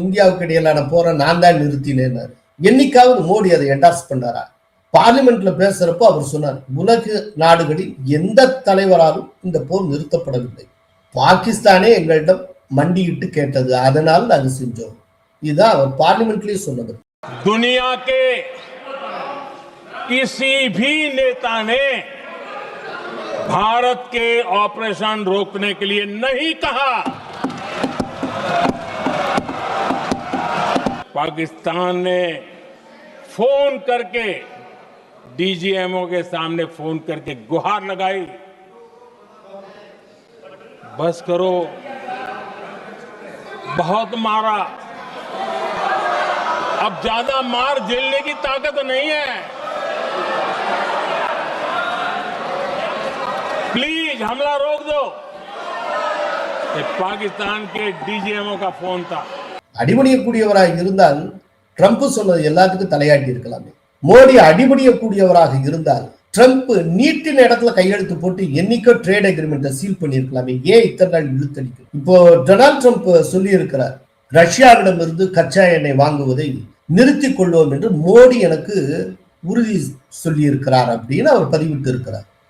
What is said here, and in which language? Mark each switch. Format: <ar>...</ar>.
<ta>இந்தியாவுக்கு இடையிலான போற நான் தான் நிறுத்தினேன்னாரு. என்னைக்காவது மோடி அதை என்டார்ஸ் பண்ணாரா? பார்லிமெண்ட்ல பேசுறப்போ அவர் சொன்னார், உலக நாடுகளில் எந்த தலைவராலும் இந்த போர் நிறுத்தப்படவில்லை, பாகிஸ்தானே எங்களிடம் மண்டியிட்டு கேட்டது, அதனால் நாங்கள் செஞ்சோம். இதுதான் அவர் பார்லிமெண்ட்லயே சொன்னது.</ta> <hi>दुनिया के किसी भी नेता ने भारत के ऑपरेशन रोकने के लिए नहीं कहा। पाकिस्तान ने फोन करके डीजीएमओ के सामने फोन करके गुहार लगाई, बस करो, बहुत मारा, अब ज्यादा मार झेलने की ताकत नहीं है, प्लीज हमला रोक दो। ये पाकिस्तान के डीजीएमओ का फोन था।</hi> <ta>அடிபணியக்கூடியவராக இருந்தால் ட்ரம்ப் சொன்னது எல்லாத்துக்கும் தலையாட்டி இருக்கலாமே. மோடி அடிபணியக்கூடியவராக இருந்தால் ட்ரம்ப் நீட்டின இடத்துல கையெழுத்து போட்டு என்னைக்கோ ட்ரேட் அக்ரிமெண்ட்டை சீல் பண்ணியிருக்கலாமே. ஏன் இத்தனை நாள் இழுத்தடிக்கும்? இப்போ டொனால்ட் ட்ரம்ப் சொல்லி இருக்கிறார், ரஷ்யாவிடமிருந்து கச்சா எண்ணெய் வாங்குவதை நிறுத்திக் கொள்வோம் என்று மோடி எனக்கு உறுதி சொல்லி இருக்கிறார் அப்படின்னு அவர் பதிவிட்டு இருக்கிறார்.</ta>